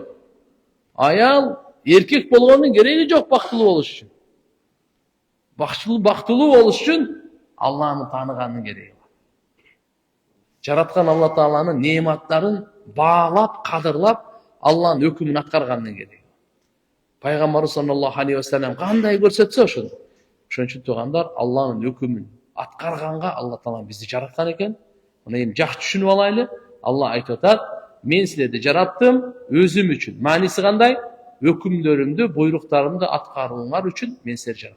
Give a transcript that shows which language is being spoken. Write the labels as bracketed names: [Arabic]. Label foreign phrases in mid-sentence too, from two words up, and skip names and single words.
[Kyrgyz] Аял эркек болгондун кереги жок бактылуу болуш үчүн. Бактылуу болуш үчүн Аллахны тааныгандын кереги бар. Жараткан Алла Тааланын неаматтарын баалап, кадырлап, Алланын өкүмүн аткаргандын кереги бар. Пайгамбарыбыз [Arabic] صلى الله عليه وسلم [Kyrgyz] кандай көрсөтсө ошону. Ошон үчүн туугандар, Алланын өкүмүн аткарганга Алла Таала бизди жараткан экен. Муну эми жакшы түшүнүп алайлы. Алла айтып атат: "Мен силерди жараттым өзүм үчүн." Мааниси кандай? Өкүмдөрүмдү, буйруктарымды аткарууңар үчүн мен силерди жараттым.